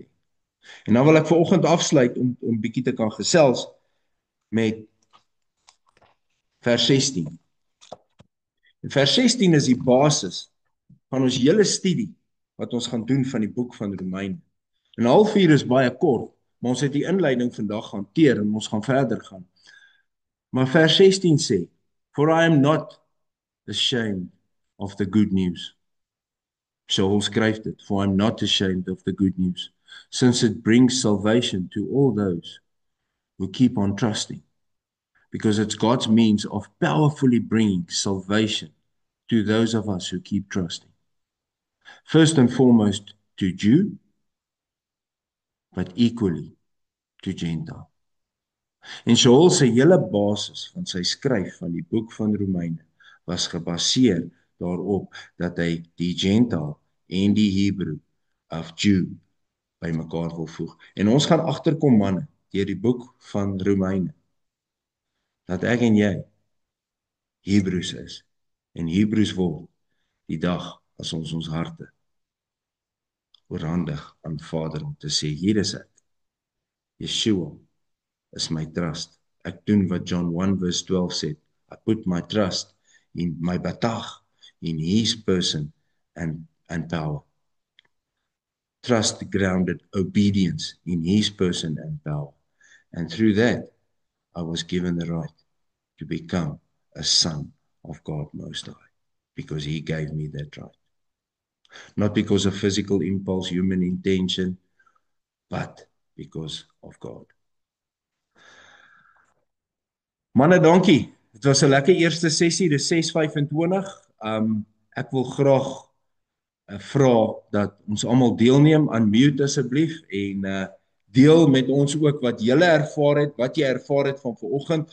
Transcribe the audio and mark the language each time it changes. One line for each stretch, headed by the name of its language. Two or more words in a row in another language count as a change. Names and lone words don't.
Afrikaans: En dan wil ek vanoggend afsluit om bietjie te kan gesels met vers 16. En vers 16 is die basis van ons hele studie wat ons gaan doen van die boek van Romeine. En 'n halfuur is baie kort, maar ons het die inleiding vandag hanteer en ons gaan verder gaan. Maar vers 16 sê,
English: "For I am not ashamed of the good news."
Afrikaans: Saul skryf dit,
English: "For I am not ashamed of the good news, since it brings salvation to all those who keep on trusting, because it's God's means of powerfully bringing salvation to those of us who keep trusting. First and foremost to Jew, but equally to Gentile."
Afrikaans: En Saul se hele basis van sy skryf van die boek van Romeine was gebaseer daarop dat hy die Gentile en die Hebrew of Jew bymekaar wil voeg. En ons gaan agterkom manne deur die boek van Romeine dat ek en jy Hebreëus is en Hebreëus word die dag as ons ons harte oorhandig aan Vader om te sê hier is ek.
English: Yeshua is my trust.
Afrikaans: Ek doen wat John 1 verse 12 sê.
English: I put my trust in my batag, in his person and power. Trust grounded obedience in his person and power. And through that, I was given the right to become a son of God Most High, because he gave me that right. Not because of physical impulse, human intention, but because of God.
Afrikaans: Manne, dankie. Dit was 'n lekker eerste sessie, dis 6:25. Ek wil graag vra dat ons almal deelneem aan mute asseblief en deel met ons ook wat julle ervaar het, wat jy ervaar het van vanoggend.